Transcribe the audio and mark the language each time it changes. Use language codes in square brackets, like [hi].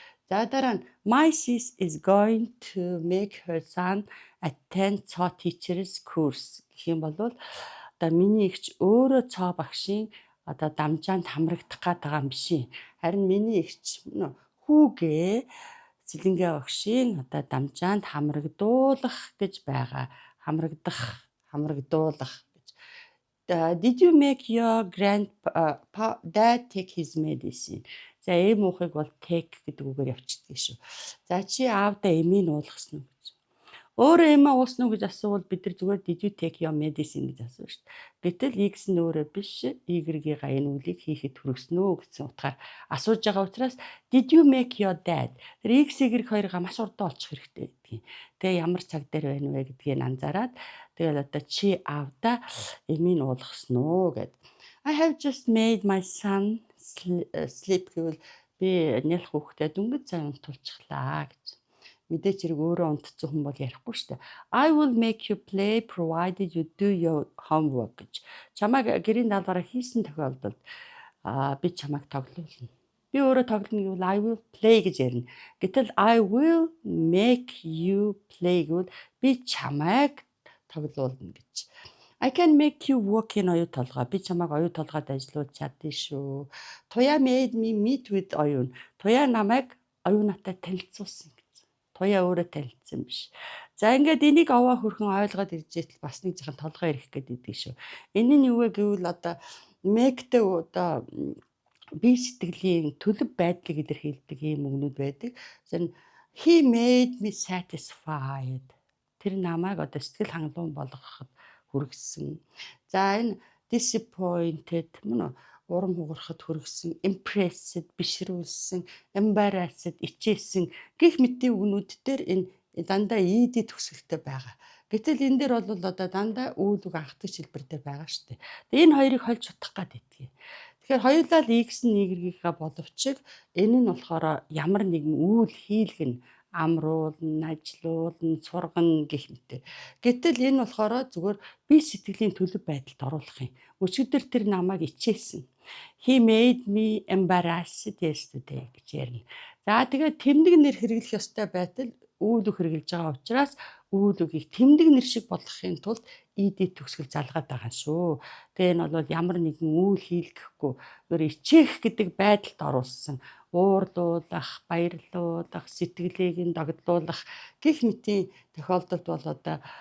[mn] За дараа нь [en] my sis is going to make her son attend [mn] цоо [en] teachers course [mn] гэх юм бол одоо миний эгч өөрөө цоо багшийн одоо дамжаанд хамрагдах гээд байгаа юм биш. Харин миний эгч хүүгээ Сэлэнгээ багшийн одоо дамжаанд хамрагдуулах гэж байгаа. Хамрагдуулах гэж. [en] Did you make your dad take his medicine? [mn] За муухыг бол take гэдэг үгээр явчихдаг шүү. За чи аавда эмийг уулгасан уу гэж. Өөрөө эмээ уусан уу гэж асуувал бид нар зүгээр [en] did you take your medicine [mn] гэж асуув шүү дээ. Гэтэл X нь өөрөө биш Y-га энэ үлийг хийхэд хүргэсэн үү гэсэн утгаар асууж байгаа учраас [en] did you make your dad? [mn] Тэр X Y хоёроо маш урдаа олчих хэрэгтэй гэдгийг. Тэгээ ямар цаг дээр байна вэ гэдгийг анзаараад тэгэл одоо чи аавда эмийг уулгасан уу гэд. [en] I have just made my son sleep [mn] гэвэл би нялх хүүхдээ дөнгөж сайн унтуулчихлаа гэж. Мэдээч хэрэг өөрөө унтцсан хүн бол ярихгүй шүү дээ. [en] I will make you play provided you do your homework [mn] гэж. Чамайг гэрийн даалгавраа хийсэн тохиолдолд би чамайг тоглуулна. Би өөрөө тоглоно гэвэл [en] I will play [mn] гэж ярина. Гэтэл [en] I will make you play [mn] гэвэл би чамайг тоглуулна гэж. [en] I can make you work in оюу толгой. [mn] Би чамайг оюу толгойд ажиллуулж чадна шүү. [en] Туяа made me meet with оюун. [mn] Туяа намайг оюунатай танилцуулсан. Туяа өөрөө танилцсан биш. За ингээд энийг овоо хөрхөн ойлгоод иржээтэл бас нэг жоохон толгой ирэх гээд идэг шүү. Энэ нь юу вэ гэвэл одоо make-тэй одоо бие сэтгэлийн төлөв байдлыг илэрхийлдэг ийм үгнүүд байдаг. [en] He made me satisfied. [mn] Тэр намайг одоо сэтгэл хангалуун болгоход хүргэсэн. За энэ disappointed мөн урам хугарахад хүргэсэн, impressed бишрүүлсэн, embarrassed ичээсэн гэх мэтийн үгнүүд дээр энэ дандаа ed төгсгөлтэй байгаа. Гэтэл энэ дээр бол одоо дандаа үйл үг анхдагч хэлбэр дээр байгаа шүү дээ. Тэгээ энэ хоёрыг хольж утгах гээд байдгийг. Тэгэхээр хоёулаа л X нь Y-га боловч энэ нь болохоор ямар нэгэн үйл хийлгэн амруулна, ажиллуулна, сургана гэх мэт. Гэтэл энэ болохоор зүгээр би сэтгэлийн төлөв байдалд оруулах юм. Өчигдөр тэр намайг ичээсэн. [en] He made me embarrassed yesterday [mn] гэж ярина. За тэгээд тэмдэг нэр хэрэглэх ёстой байтал үйл үг хэрэглэж байгаа учраас үйл үгийг тэмдэг нэр шиг болгохын тулд ed төгсгөл залгаад байгаа шүү. Тэгээ энэ бол ямар нэгэн үйл хийлгэхгүй өөр ичээх гэдэг байдалд оруулсан. Уурлуулах, баярлуулах, сэтгэлийг нь догдлуулах гэх мэтийн тохиолдолд бол одоо